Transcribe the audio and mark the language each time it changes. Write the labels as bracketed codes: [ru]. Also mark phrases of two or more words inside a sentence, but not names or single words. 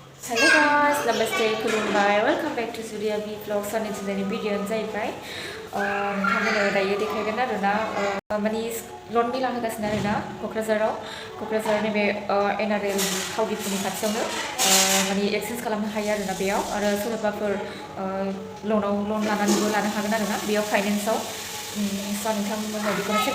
[en] Hello guys, namaste, खुलुमबाय, welcome back to juriabvlog. [brx] साननै दिनैनि भिडिअ'आनो जाहैबाय नोंथांमोननो दायो देखायगोन आरोना माने लन मेला होगासिनो आरोना क'क्राझार नैबे एनआरएल थावदिपुनि खाथियावनो माने एक्सेन्ज खालामनो हायो आरोना बेयाव आरो सोरबाफोर लन लानानैबो लानो हागोन आरोना बेयाव फाइनेन्सआव स' नोंथांमोननो बेखौनो शेयार